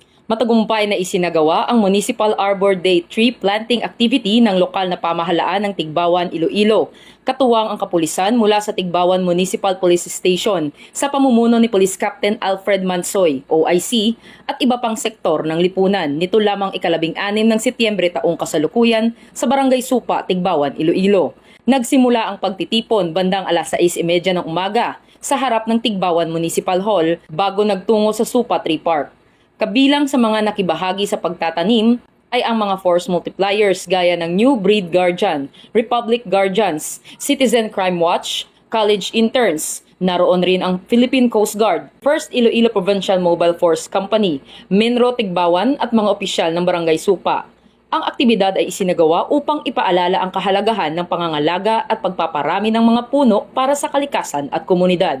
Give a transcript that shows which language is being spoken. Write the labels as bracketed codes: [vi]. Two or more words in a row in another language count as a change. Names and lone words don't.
[tl] Matagumpay na isinagawa ang Municipal Arbor Day [en] tree planting activity [tl] ng lokal na pamahalaan ng Tigbawan, Iloilo. Katuwang ang kapulisan mula sa Tigbawan Municipal Police Station sa pamumuno ni Police Captain Alfred Mansoy, OIC, at iba pang sektor ng lipunan nito lamang ika-16 ng Setyembre taong kasalukuyan sa Barangay Supa, Tigbawan, Iloilo. Nagsimula ang pagtitipon bandang 6:30 ng umaga sa harap ng Tigbawan Municipal Hall bago nagtungo sa Supa Tree Park. Kabilang sa mga nakibahagi sa pagtatanim ay ang mga [en] force multipliers [tl] gaya ng New Breed Guardian, Republic Guardians, Citizen Crime Watch, [en] college interns. [tl] Naroon rin ang Philippine Coast Guard, First Iloilo Provincial Mobile Force Company, Minro Tigbawan at mga opisyal ng Barangay Supa. Ang aktibidad ay isinagawa upang ipaalala ang kahalagahan ng pangangalaga at pagpaparami ng mga puno para sa kalikasan at komunidad.